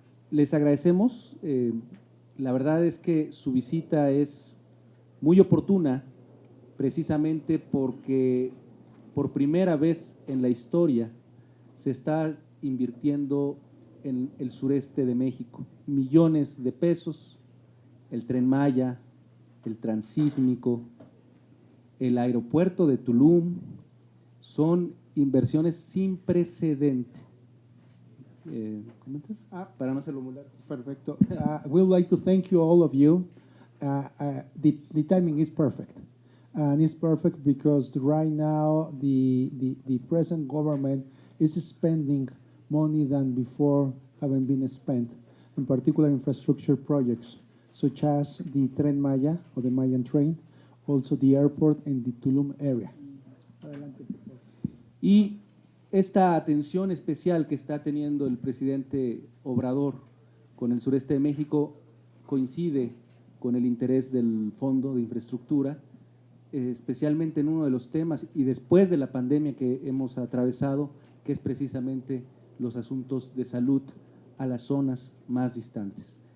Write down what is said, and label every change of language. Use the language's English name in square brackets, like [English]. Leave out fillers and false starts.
[Spanish] Les agradecemos. La verdad es que su visita es muy oportuna, precisamente porque por primera vez en la historia se está invirtiendo en el sureste de México millones de pesos, el Tren Maya, el Transísmico, el aeropuerto de Tulum, son inversiones sin precedente. ¿Comentas? Para no hacerlo muy largo. Perfecto. [English] We would like to thank you, all of you. The timing is perfect. And it's perfect because right now the present government is spending money than before having been spent. in particular infrastructure projects, such as the Tren Maya, or the Mayan train, also the airport and the Tulum area. [Spanish] Adelante, por favor. Y esta atención especial que está teniendo el presidente Obrador con el sureste de México coincide con el interés del Fondo de Infraestructura, especialmente en uno de los temas y después de la pandemia que hemos atravesado, que es precisamente los asuntos de salud a las zonas más distantes.